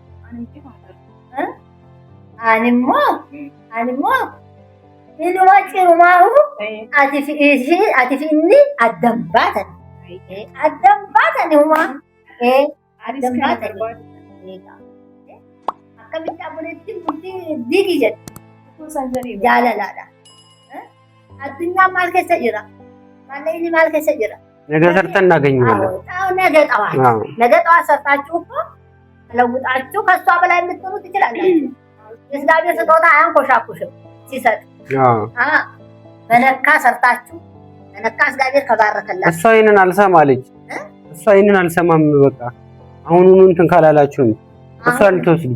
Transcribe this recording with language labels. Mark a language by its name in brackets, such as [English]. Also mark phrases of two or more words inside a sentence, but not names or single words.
[Oromo] animmoo inuma cirumaa ati fi inni addan baatan humaa addan baatan akkamitti abboleettiin bultii diigii jedhu jaalalaadha. Addunyaan maal keessa jira? Maalli maal keessa jira? [Amharic] ነገ ሰርተን እናገኘዋለን። ነገ ጠዋት ሰርታችሁ እኮ ለውጣችሁ ከሷ በላይ የምትሆኑ ትችላላችሁ። የእግዚአብሔር ስጦታ አያንኮሻኩሽም ሲሰጥ በነካ ሰርታችሁ በነካ እግዚአብሔር ከባረከላችሁ። እሷ ይሄንን አልሰማ አለች። እሷ ይሄንን አልሰማም በቃ አሁኑኑ እንትን ካላላችሁ እሷ ልትወስድ